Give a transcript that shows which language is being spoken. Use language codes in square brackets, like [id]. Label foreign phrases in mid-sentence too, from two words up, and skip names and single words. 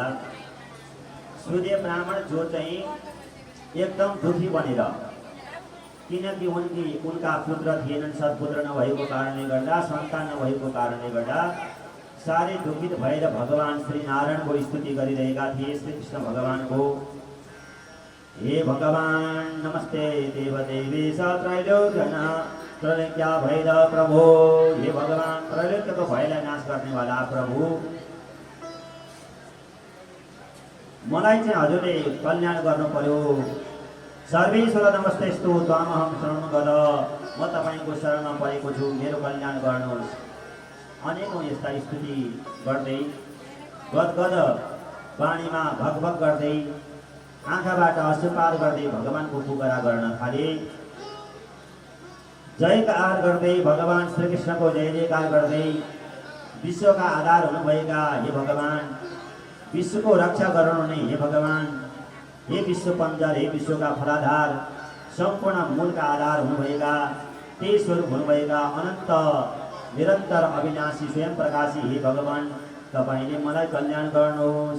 [ne] सूर्य ब्राह्मण जो चाहिँ एकदम दुखी बनेर, किनकि उनका पुत्र थिएनन्, सत्पुत्र नभएको कारणले गर्दा, सन्तान नभएको कारणले गर्दा साह्रै दुखित भएर भगवान श्री नारायणको स्तुति गरिरहेका थिए। श्री कृष्ण भगवानको हे भगवान [sa] नमस्ते देवदेवेश त्रैलोक्या भैर प्रभो, [ne] हे भगवान त्रैलोक्यको भयलाई नाश गर्नेवाला प्रभु, मलाई चाहिँ हजुरले कल्याण गर्नु पर्यो। [sa] सर्वेश्वर नमस्तेस्तु त्वामहं शरणं गत, [ne] म तपाईँको शरणमा परेको छु, मेरो कल्याण गर्नुहोस्। अनेकौँ यस्ता स्तुति गर्दै गदगद वाणीमा भगभग गर्दै आँखाबाट अश्रुपात गर्दै भगवानको पुकारा गर्न थाले। जयकार गर्दै भगवान श्रीकृष्णको जय जयकार गर्दै विश्वका आधार हुनुभएका हे भगवान, विश्वको रक्षा गर्नुहुने हे भगवान, हे विश्व पञ्जर, हे विश्वका फलाधार, सम्पूर्ण मूलका आधार हुनुभएका, त्यही स्वरूप हुनुभएका अनन्त निरन्तर अविनाशी स्वयं प्रकाशी हे भगवान, तपाईले मलाई कल्याण गर्नुहोस्।